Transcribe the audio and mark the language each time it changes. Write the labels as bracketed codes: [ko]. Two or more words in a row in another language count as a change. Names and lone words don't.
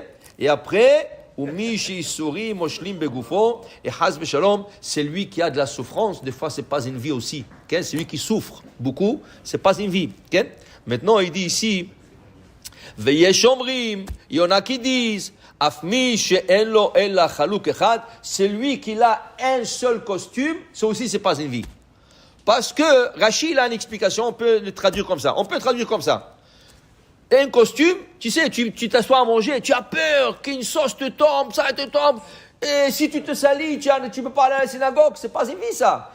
[fr] Et après, et [he] חס ושלום, [fr] c'est lui qui a de la souffrance. Des fois, c'est pas une vie aussi. Okay? C'est lui qui souffre beaucoup. C'est pas une vie. Okay? Maintenant, il dit ici, [he] ויש אומרים, [fr] il y en a qui disent, [he] אף מי שאין לו אלא חלוק אחד, [fr] celui qui a un seul costume, ça aussi, c'est pas une vie. Parce que Rashi, il a une explication, on peut le traduire comme ça. On peut traduire comme ça. Un costume, tu sais, tu t'assois à manger, tu as peur qu'une sauce te tombe, ça te tombe, et si tu te salis, tu peux pas aller à la synagogue, c'est pas une vie ça.